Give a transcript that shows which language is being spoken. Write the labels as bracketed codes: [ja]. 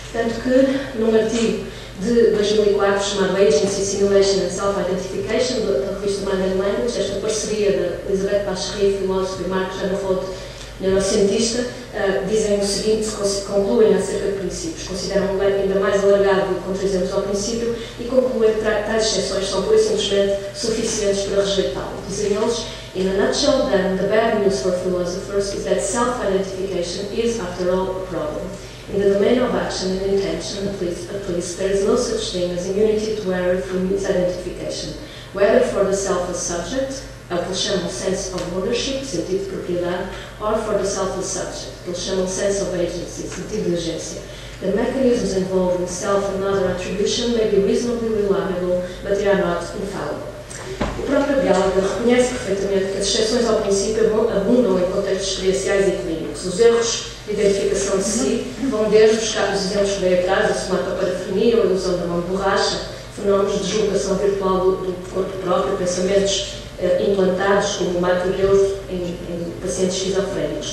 [pt] Tanto que, num artigo de 2004 chamado Agency, Simulation and Self-Identification, da revista Mind and Language, esta parceria de Elizabeth Bachary, filósofo, e Marc-Jean Rode, neurocientista, dizem o seguinte, concluem acerca de princípios, consideram um leque ainda mais alargado de contra-exemplos ao princípio e concluem que tais exceções são pura e simplesmente suficientes para rejeitá-lo. Dizem eles, [en] in a nutshell, then, the bad news for philosophers is that self-identification is, after all, a problem. In the domain of action and intention, at least, there is no such thing as immunity to error through misidentification, whether for the self as subject, [pt] é o que eles chamam [en] sense of ownership, [pt] sentido de propriedade, [en] or for the self as subject, [pt] que eles chamam [en] sense of agency, [pt] sentido de agência. [en] The mechanisms involved in self and other attribution may be reasonably reliable, but they are not infallible. [pt] O próprio Gallagher reconhece perfeitamente que as exceções ao princípio abundam em contextos experienciais e clínicos. Os erros de identificação de si vão desde os exemplos que veio atrás, a somatoparafinia, a ilusão da mão de borracha, fenómenos de deslocação virtual do corpo próprio, pensamentos implantados, como o Michael Deus em pacientes esquizofrénicos.